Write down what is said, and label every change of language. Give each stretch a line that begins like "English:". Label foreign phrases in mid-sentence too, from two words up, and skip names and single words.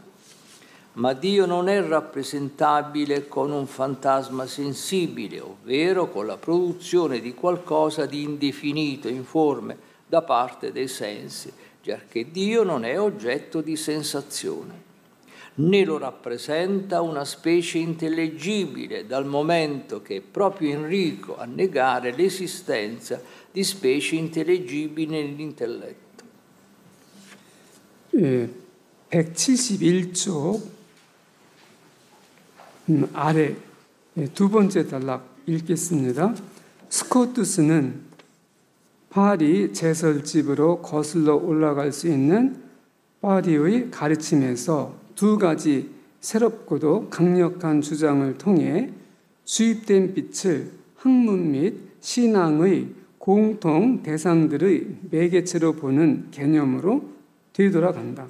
Italian: Ma Dio non è rappresentabile con un fantasma sensibile, ovvero con la produzione di qualcosa di indefinito, informe, da parte dei sensi, giacché Dio non è oggetto di sensazione, né lo rappresenta una specie intellegibile, dal momento che è proprio Enrico a negare l'esistenza di specie intellegibili nell'intelletto.
Korean: 171쪽 아래 두 번째 단락 읽겠습니다. 스코투스는 파리 제설집으로 거슬러 올라갈 수 있는 파리의 가르침에서 두 가지 새롭고도 강력한 주장을 통해 주입된 빛을 학문 및 신앙의 공통 대상들의 매개체로 보는 개념으로 되돌아간다.